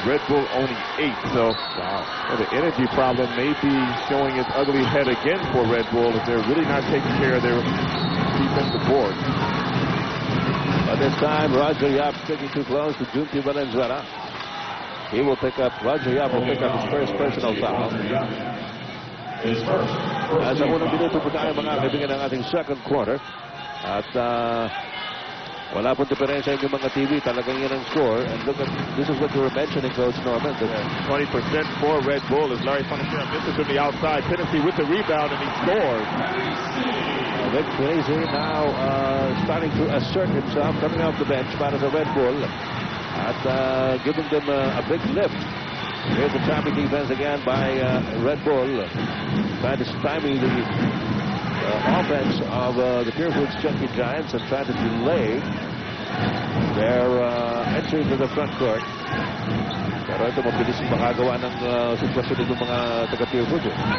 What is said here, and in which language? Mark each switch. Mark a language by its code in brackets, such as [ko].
[en] Red Bull only 8. So the energy problem may be showing its ugly head again for Red Bull if they're really not taking care of their defensive board. But this time, Roger Yap sticking too close to Junti Valenzuela. He will pick up, Roger Yap will pick up his first personal foul. [tl] Sa unang minuto po tayo mga kaibigan ng ating second quarter. At wala pong diferensya yung mga TV. Talagang yan ang score. [en] And look at, this is what you were mentioning, Coach Norman. 20% for Red Bull as Larry Furnicher misses from the outside. Tennessee with the rebound, and he scores. Vic Crazy now starting to assert himself, coming off the bench [tl] para sa Red Bull. [en] At giving them a big lift. Here's the trapping defense again by Red Bull. Trying to stymie the offense of the Purefoods Chelsea Giants and trying to delay their entry to the front court. [tl] Pero ito mabilis makagawa ng sitwasyon ng mga taga-Purefoods.